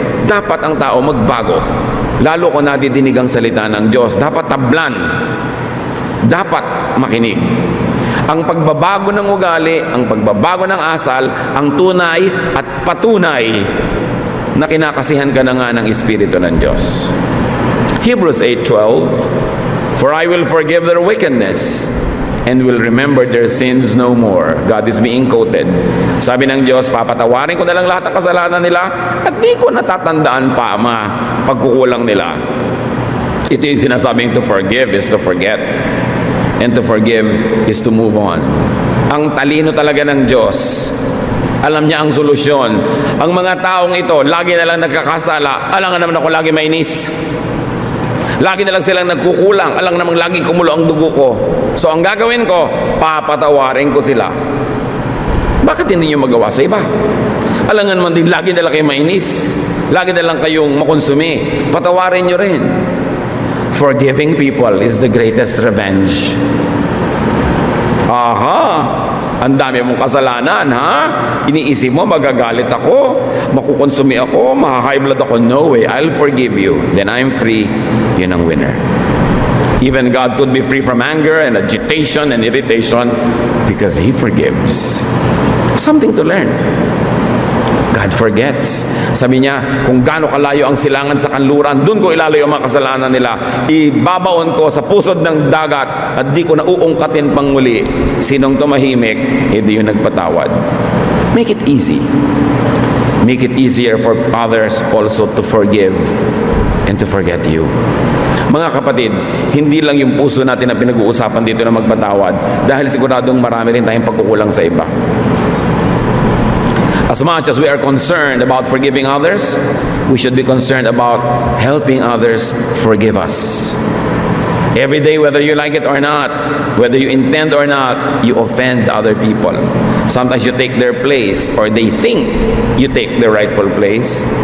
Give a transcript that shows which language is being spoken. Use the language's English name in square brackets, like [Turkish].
[Filipino] Dapat ang tao magbago. Lalo ko nadidinig ang salita ng Diyos. Dapat tablan. Dapat makinig. Ang pagbabago ng ugali, ang pagbabago ng asal, ang tunay at patunay na kinakasihan ka na nga ng Espiritu ng Diyos. [English] Hebrews 8:12, for I will forgive their wickedness and will remember their sins no more. God is being quoted. [Filipino] Sabi ng Diyos, papatawarin ko na lang lahat ng kasalanan nila at di ko natatandaan pa mga pagkukulang nila. Ito yung sinasabing [English] to forgive is to forget. And to forgive is to move on. [Filipino] Ang talino talaga ng Diyos. Alam niya ang solusyon. Ang mga taong ito, lagi na lang nagkakasala. Alam nga naman ako lagi mainis. Lagi na lang silang nagkukulang. Alang namang lagi kumulo ang dugo ko. So ang gagawin ko, papatawarin ko sila. Bakit hindi nyo magawa sa iba? Alangan man din, lagi na lang kayo mainis. Lagi na lang kayong makonsumi. Patawarin nyo rin. [English] Forgiving people is the greatest revenge. [Filipino] Aha! Ang dami mong kasalanan, ha? Iniisip mo, magagalit ako, makukonsumi ako, maha-high blood ako. [English] No way, I'll forgive you. Then I'm free. [Filipino] Yun ang winner. [English] Even God could be free from anger and agitation and irritation because He forgives. Something to learn. God forgets. [Filipino] Sabi niya, kung gaano kalayo ang silangan sa kanluran, doon ko ilalayo ang mga kasalanan nila. Ibabaon ko sa pusod ng dagat at di ko na uungkatin pang muli. Sinong tumahimik, hindi yung nagpatawad. [English] Make it easy. Make it easier for others also to forgive and to forget you. [Filipino] Mga kapatid, hindi lang yung puso natin ang pinag-uusapan dito na magpatawad dahil siguradong marami rin tayong pagkukulang sa iba. [English] As much as we are concerned about forgiving others, we should be concerned about helping others forgive us. Every day, whether you like it or not, whether you intend or not, you offend other people. Sometimes you take their place, or they think you take their rightful place.